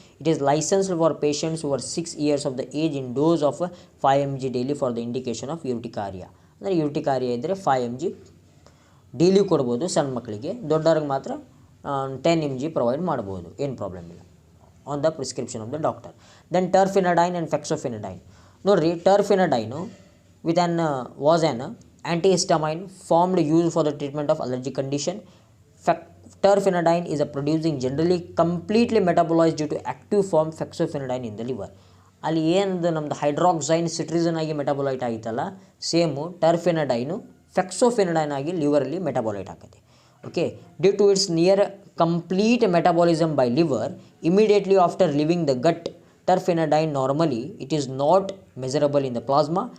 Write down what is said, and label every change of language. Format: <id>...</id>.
<en>It is licensed for patients over 6 years of the age in dose of 5 mg daily for the indication of urticaria.</en> <kn>ಅಂದರೆ ಯುಟಿಕಾರಿಯಾ ಇದ್ದರೆ 5 mg daily ಕೊಡ್ಬೋದು ಸಣ್ಣ ಮಕ್ಕಳಿಗೆ, ದೊಡ್ಡವ್ರಿಗೆ ಮಾತ್ರ 10 mg ಪ್ರೊವೈಡ್ ಮಾಡ್ಬೋದು, ಏನು ಪ್ರಾಬ್ಲಮ್ ಇಲ್ಲ,</kn> <en>On the prescription of the doctor. Then terfenadine and fexofenadine. ನೋಡಿರಿ, terfenadine was an antihistamine formed used for the treatment of allergic condition. Terfenadine is a producing generally completely metabolized due to active form fexofenadine in the liver.</en> <kn>ಅಲ್ಲಿ ಏನದು ನಮ್ಮದು ಹೈಡ್ರಾಕ್ಸೈನ್ ಸಿಟ್ರಿಸಿನ್ ಆಗಿ ಮೆಟಾಬೋಲೈಟ್ ಆಗಿತ್ತಲ್ಲ, same ಟರ್ಫೆನಡೈನು ಫೆಕ್ಸೋಫೆನಡೈನ್ ಆಗಿ ಲಿವರಲ್ಲಿ ಮೆಟಾಬೋಲೈಟ್ ಆಗುತ್ತೆ.</kn> <en>Okay, due to its near complete metabolism by liver immediately after leaving the gut. Terfenadine normally it is not measurable in the plasma.</en>